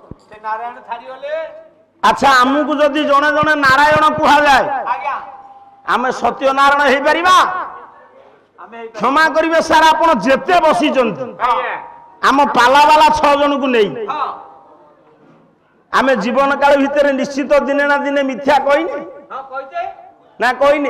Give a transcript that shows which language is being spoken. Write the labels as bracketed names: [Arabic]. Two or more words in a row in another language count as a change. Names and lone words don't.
[Odia] ନାରାୟଣ ଛାଡ଼ି ଗଲେ ଆଚ୍ଛା ଆମୁକୁ ଯଦି ଜଣେ ଜଣେ ନାରାୟଣ କୁହା ଯାଏ, আজ্ঞা ଆମେ ସତ୍ୟନାରାୟଣ ହେଇପାରିବା? କ୍ଷମା କରିବେ ସାର୍, ଆପଣ ଯେତେ ବସିଛନ୍ତି ଆମ ପାଲାବାଲା 6 ଜଣଙ୍କୁ ନେଇ ଆମେ ଜୀବନ କାଳ ଭିତରେ ନିଶ୍ଚିତ ଦିନେ ନା ଦିନେ ମିଥ୍ୟା କହିନି ନା କହିନି?